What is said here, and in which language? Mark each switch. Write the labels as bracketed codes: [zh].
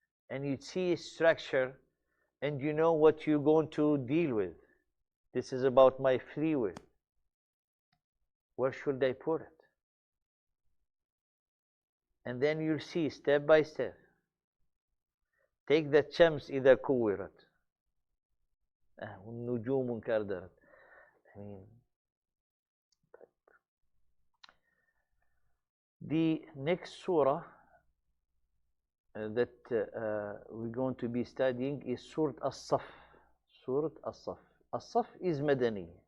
[en] And you see a structure, and you know what you're going to deal with. This is about my free will. Where should I put it? And then you'll see step by step. Take the [ar] shams إذا كورت والنجوم انكدرت. [en] The next surah that we're going to be studying is Surah As-Saf. Surah As-Saf. As-Saf is Madani.